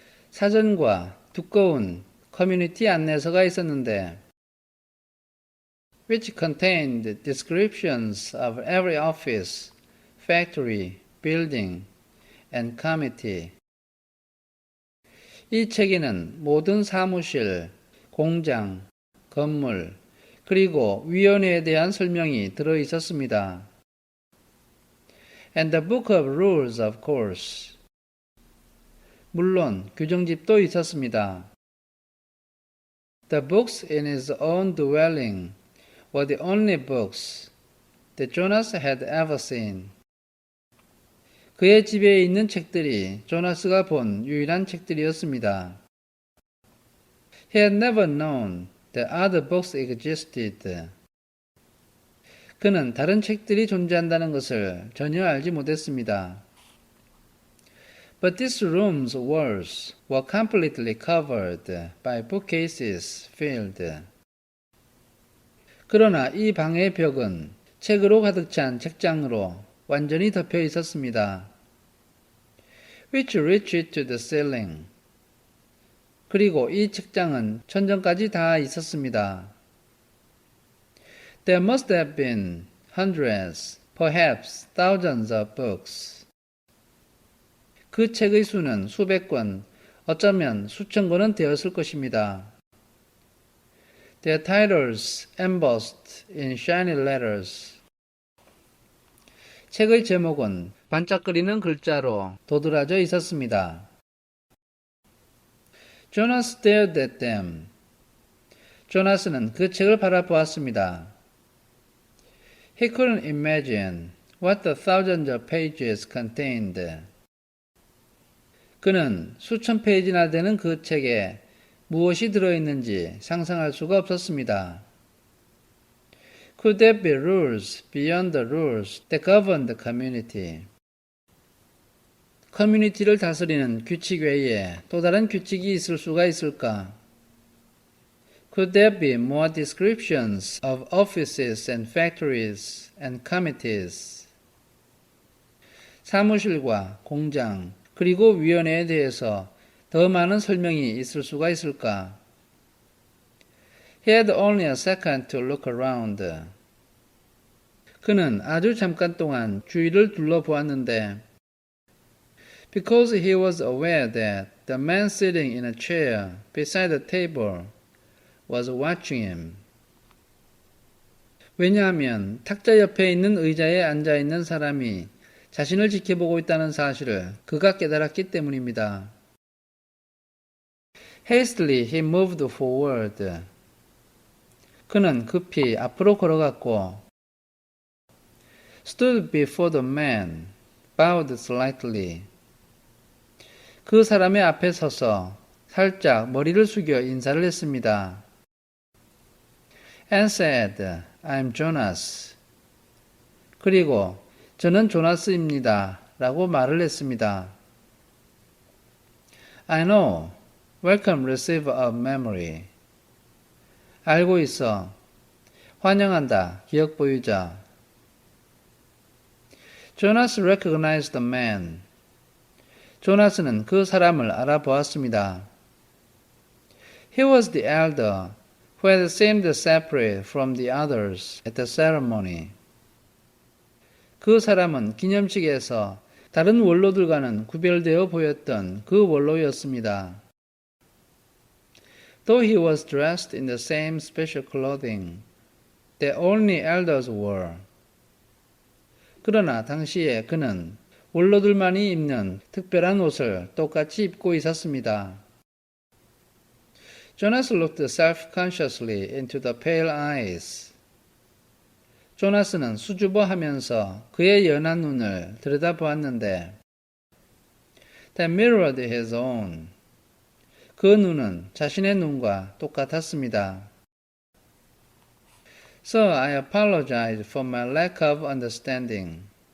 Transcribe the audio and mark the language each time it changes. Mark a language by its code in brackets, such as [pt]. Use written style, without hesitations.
[ko] 사전과 두꺼운 커뮤니티 안내서가 있었는데 [en] which contained descriptions of every office, factory, building, and committee. [ko] 이 책에는 모든 사무실, 공장, 건물, 그리고 위원회에 대한 설명이 들어 있었습니다. [en] And the book of rules, of course. [ko] 물론 규정집도 있었습니다. [en] The books in his own dwelling were the only books that Jonas had ever seen. [ko] 그의 집에 있는 책들이 조나스가 본 유일한 책들이었습니다. [en] He had never known that other books existed. [ko] 그는 다른 책들이 존재한다는 것을 전혀 알지 못했습니다. [en] But this room's walls were completely covered by bookcases filled. [ko] 그러나 이 방의 벽은 책으로 가득 찬 책장으로 완전히 덮여 있었습니다. [en] Which reached to the ceiling. [ko] 그리고 이 책장은 천정까지 닿아 있었습니다. [en] There must have been hundreds, perhaps thousands of books. [ko] 그 책의 수는 수백 권, 어쩌면 수천 권은 되었을 것입니다. [en] Their titles embossed in shiny letters. [ko] 책의 제목은 반짝거리는 글자로 도드라져 있었습니다. [en] Jonas stared at them. [ko] 조나스는 그 책을 바라보았습니다. [en] He couldn't imagine what the thousands of pages contained. [ko] 그는 수천 페이지나 되는 그 책에 무엇이 들어있는지 상상할 수가 없었습니다. [en] Could there be rules beyond the rules that govern the community? [ko] 커뮤니티를 다스리는 규칙 외에 또 다른 규칙이 있을 수가 있을까? [en] Could there be more descriptions of offices and factories and committees? [ko] 사무실과 공장 그리고 위원회에 대해서 더 많은 설명이 있을 수가 있을까? [en] He had only a second to look around. [ko] 그는 아주 잠깐 동안 주위를 둘러보았는데 [en] Because he was aware that the man sitting in a chair beside the table was watching him. [ko] 왜냐하면 탁자 옆에 있는 의자에 앉아 있는 사람이 자신을 지켜보고 있다는 사실을 그가 깨달았기 때문입니다. [en] Hastily he moved forward. [ko] 그는 급히 앞으로 걸어갔고 [en] stood before the man, bowed slightly. [ko] 그 사람의 앞에 서서 살짝 머리를 숙여 인사를 했습니다. [en] And said, I'm Jonas. [ko] 그리고 저는 조나스입니다. 라고 말을 했습니다. [en] I know. Welcome receiver of memory. [ko] 알고 있어. 환영한다. 기억 보유자. [en] Jonas recognized the man. [ko] 조나스는 그 사람을 알아보았습니다. [en] He was the elder who had seemed separate from the others at the ceremony. [ko] 그 사람은 기념식에서 다른 원로들과는 구별되어 보였던 그 원로였습니다. [en] Though he was dressed in the same special clothing that only elders wore. [ko] 그러나 당시에 그는 원로들만이 입는 특별한 옷을 똑같이 입고 있었습니다. [en] Jonas looked self-consciously into the pale eyes. [ko] 조나스는 수줍어하면서 그의 연한 눈을 들여다보았는데 [en] that mirrored his own. [ko] 그 눈은 자신의 눈과 똑같았습니다. [en] So I apologize for my lack of understanding.